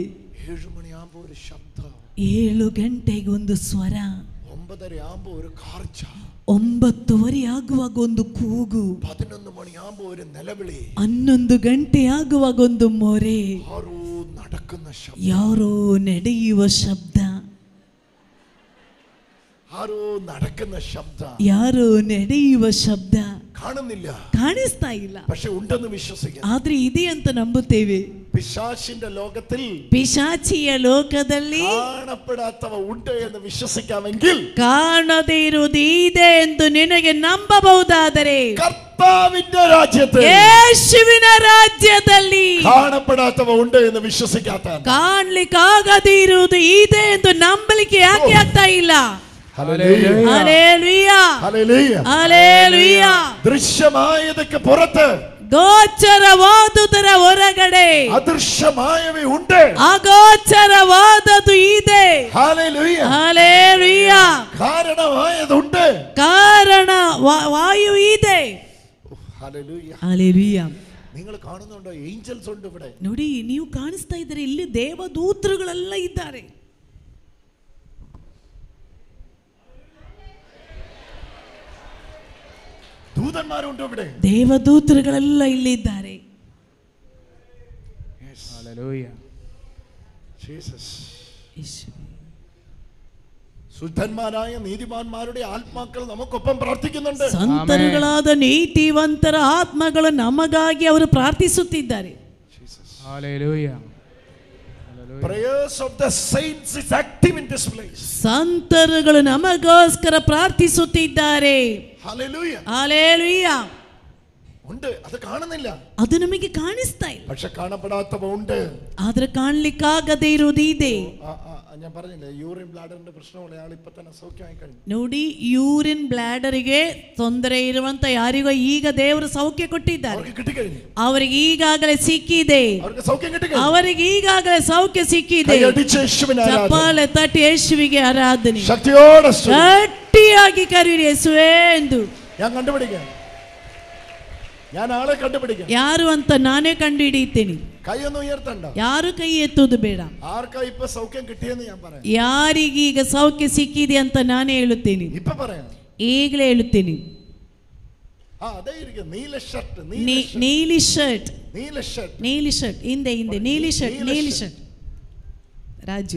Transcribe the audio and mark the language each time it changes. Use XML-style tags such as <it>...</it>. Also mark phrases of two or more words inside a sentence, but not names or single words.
<ml>7 മണിയാകുമ്പോ ഒരു ശബ്ദം,</ml> <kn>7 ಗಂಟೆಗೆ ಒಂದು ಸ್ವರ,</kn> <ml>9:30 ആകുമ്പോ ഒരു കാർച്ച,</ml> <kn>9:30 ಆಗುವಾಗ ಒಂದು ಕೂಗು,</kn> <ml>11 മണിയാകുമ്പോ ഒരു നിലവിളി,</ml> <kn>11 ಗಂಟೆ ಆಗುವಾಗ ಒಂದು ಮೊರೆ,</kn> <ml>ആരോ നടക്കുന്ന ശബ്ദം,</ml> <kn>ಯಾರೋ ನಡೆಯುವ ಶಬ್ದ,</kn> <ml>ആരോ നടക്കുന്ന ശബ്ദം,</ml> <kn>ಯಾರೋ ನಡೆಯುವ ಶಬ್ದ.</kn> <ml>കാണുന്നില്ല,</ml> <kn>ಕಾಣಿಸ್ತಾ ಇಲ್ಲ,</kn> <ml>പക്ഷെ ഉണ്ടെന്ന് വിശ്വസിക്കാം.</ml> <kn>ಆದ್ರೆ ಇದೆ ಅಂತ ನಂಬುತ್ತೇವೆ.</kn> <ml>പിശാചിന്റെ ലോകത്തിൽ</ml> <kn>ಪಿಶಾಚಿಯ ಲೋಕದಲ್ಲಿ</kn> <ml>കാണപ്പെടാത്തവ ഉണ്ട് എന്ന് വിശ്വസിക്കാമെങ്കിൽ</ml> <kn>ಕಾಣದೇ ಇರುವುದು ಇದೆ ಎಂದು ನಿನಗೆ ನಂಬಬಹುದಾದರೆ,</kn> <ml>കർത്താവിന്റെ രാജ്യത്തിൽ</ml> <kn>ಯೇಸುವಿನ ರಾಜ್ಯದಲ್ಲಿ</kn> <ml>കാണപ്പെടാത്തവ ഉണ്ട് എന്ന് വിശ്വസിക്കാത്ത,</ml> <kn>ಕಾಣ್ಲಿಕ್ಕಾಗದೇ ಇರುವುದು ಇದೆ ಎಂದು ನಂಬಲಿಕ್ಕೆ ಯಾಕೆ ಆಗ್ತಾ ಇಲ್ಲ?</kn> <ml>ഹല്ലേലൂയ</ml> <kn>ಹಲ್ಲೆಲೂಯ</kn> <ml>ഹല്ലേലൂയ.</ml> <kn>ಹಲ್ಲೆಲೂಯ.</kn> <ml>ദൃശ്യമായതൊക്കെ പുറത്ത്,</ml> <kn>ಗೋಚರವಾದುದರ ಹೊರಗಡೆ</kn> <ml>അദൃശ്യമായവ ഉണ്ട്.</ml> <kn>ಅಗೋಚರವಾದದ್ದು ಇದೆ.</kn> <ml>ഹല്ലേലൂയ</ml> <kn>ಹಲ್ಲೆಲೂಯ.</kn> <ml>കാരണമായതുണ്ട്.</ml> <kn>ಕಾರಣ ವಾಯು ಇದೆ.</kn> <ml>ഹല്ലേലൂയ.</ml> <kn>ಹಲ್ಲೆಲೂಯ.</kn> <ml>നിങ്ങൾ കാണുന്നുണ്ടോ? ഏഞ്ചൽസ് ഉണ്ട് ഇവിടെ.</ml> <kn>ನೋಡಿ, ನೀವು ಕಾಣಿಸ್ತಾ ಇದ್ದಾರೆ, ಇಲ್ಲಿ ದೇವದೂತರುಗಳೆಲ್ಲ ಇದ್ದಾರೆ.</kn> <ml>ദൂതന്മാരുണ്ട് ഇവിടെ.</ml> <kn>ದೇವದೂತರುಗಳೆಲ್ಲ ಇಲ್ಲಿದ್ದಾರೆ.</kn> <ml>ജീസസ്. ശുദ്ധന്മാരായ നീതിമാന്മാരുടെ ആത്മാക്കൾ നമുക്കൊപ്പം പ്രാർത്ഥിക്കുന്നുണ്ട്.</ml> <kn>ಸಂತರುಗಳಾದ ನೀತಿವಂತರ ಆತ್ಮಗಳು ನಮಗಾಗಿ ಅವರು ಪ್ರಾರ್ಥಿಸುತ್ತಿದ್ದಾರೆ.</kn> <en>Hallelujah. Prayers of the saints is active in this place.</en> <kn>ಸಂತರುಗಳು ನಮಗೋಸ್ಕರ ಪ್ರಾರ್ಥಿಸುತ್ತಿದ್ದಾರೆ.</kn> <en>Hallelujah. Hallelujah.</en> <ml>ഉണ്ട്, അത് കാണുന്നില്ല.</ml> <kn>ಅದು ನಮಗೆ ಕಾಣಿಸ್ತಾ ಇಲ್ಲ.</kn> <ml>പക്ഷെ കാണപ്പെടാത്തവ ഉണ്ട്.</ml> <kn>ಆದ್ರೆ ಕಾಣಲಿಕ್ಕಾಗದೇ ಇರುವುದು ಇದೆ.</kn> <ml>ഞാൻ പറഞ്ഞില്ലേ,</ml> <en>urine bladderinte</en> <ml>പ്രശ്നമുള്ള ആൾ ഇപ്പൊ തന്നെ സൗഖ്യമായി കഴിഞ്ഞു.</ml> <kn>ನೋಡಿ,</kn> <en>urine bladderige</en> <kn>ತೊಂದರೆ ಇರುವಂತ ಯಾರಿಗೋ ಈಗ ದೇವರು ಸೌಖ್ಯ ಕೊಟ್ಟಿದ್ದಾರೆ. ಅವರಿಗೆ ಈಗಾಗಲೇ ಸಿಕ್ಕಿದೆ. ಅವರಿಗೆ ಈಗಾಗಲೇ ಸೌಖ್ಯ ಸಿಕ್ಕಿದೆ. ಚಪ್ಪಾಳೆ ತಟ್ಟಿ ಯೇಸುವಿಗೆ ಆರಾಧನೆ. ಗಟ್ಟಿಯಾಗಿ ಕರೀರಿ ಯೇಸುವೇ ಎಂದು.</kn> <ml>ഞാൻ കണ്ടുപിടിക്കാം, ഞാൻ ആളെ കണ്ടുപിടിക്കാം.</ml> <kn>ಯಾರು ಅಂತ ನಾನೇ ಕಂಡು ಹಿಡಿಯುತ್ತೇನೆ.</kn> <ml>കൈയൊന്നും ഉയർത്തണ്ട,</ml> <kn>ಯಾರು ಕೈ ಎತ್ತುವುದು ಬೇಡ.</kn> <ml>ആർക്കാ ഇപ്പൊ സൗഖ്യം കിട്ടിയെന്ന് ഞാൻ പറയാം.</ml> <kn>ಯಾರಿಗೀಗ ಸೌಖ್ಯ ಸಿಕ್ಕಿದೆ ಅಂತ ನಾನೇ ಹೇಳುತ್ತೇನೆ.</kn> <ml>ഇപ്പൊ പറയാം,</ml> <kn>ಈಗಲೇ ಹೇಳುತ್ತೇನೆ.</kn> <ml>അതെ ഇരിക്കും, നീല ഷർട്ട്, നീലി ഷർಟ್, നീല ഷർട്ട്, നീലി ഷർട്ട്,</ml> <kn>ಹಿಂದೆ ಹಿಂದೆ ನೀಲಿ ಶರ್ಟ್, ನೀಲಿ ಶರ್ಟ್.</kn> <ml>രാജു,</ml>